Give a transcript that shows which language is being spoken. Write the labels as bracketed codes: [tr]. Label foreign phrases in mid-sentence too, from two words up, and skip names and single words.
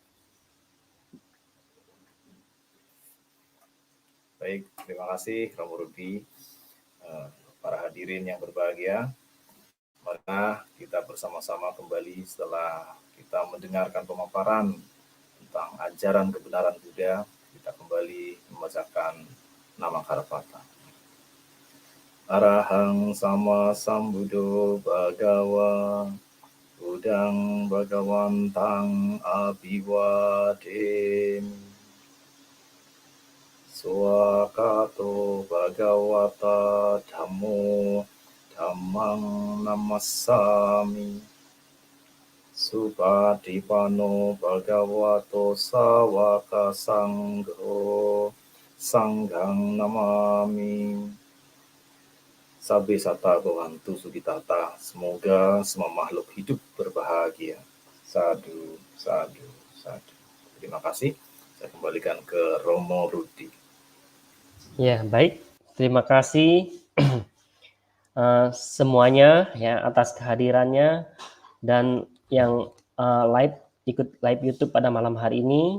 [id] Baik, terima kasih Romo Rudi. Para hadirin yang berbahagia, maka kita bersama-sama kembali setelah kita mendengarkan pemaparan tentang ajaran kebenaran Buddha. Kita kembali membacakan nama Karapata. [pi] Arahang sama sambuddho bhagawa, Buddhang bhagawantang abhiwademi. Swakato bhagavata dhammo dhammang namassami. Supatipano bhagavato sawaka sangho sanghang namami. Sabe sata bhavantu sukitata. [id] Semoga semua makhluk hidup berbahagia. [pi] Sadu, sadu, sadu. [id] Terima kasih. Saya kembalikan ke Romo Rudi. Ya, baik. Terima kasih semuanya ya atas kehadirannya dan yang ikut live YouTube pada malam hari ini.